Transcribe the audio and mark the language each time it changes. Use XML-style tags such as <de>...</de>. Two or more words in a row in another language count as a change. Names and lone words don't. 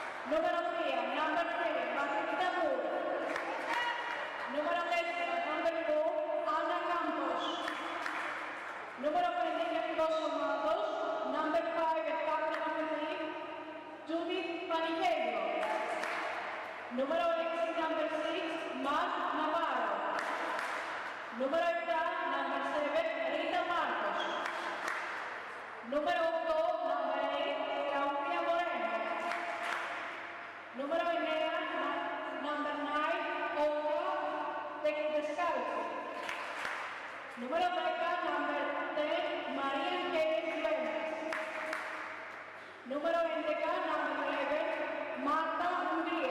<en>Numero 3, number 3, Patricia Moore. Numero 10, number 4, Ana Campos.</en> <es>Numero 22, Somados.</es> <en>Number 5, Captain of the team, Judith Panicello. Numero 8, number 6, Mark Navarro. Numero 8, number 7, Rita Marcos. Numero 8, number 8, Claudia Moreno. Número 9, number 9, Olga Descalzi. Número 10, number 10, María Ángeles Gómez. Número 20, number 11, Marta Hungría.</en>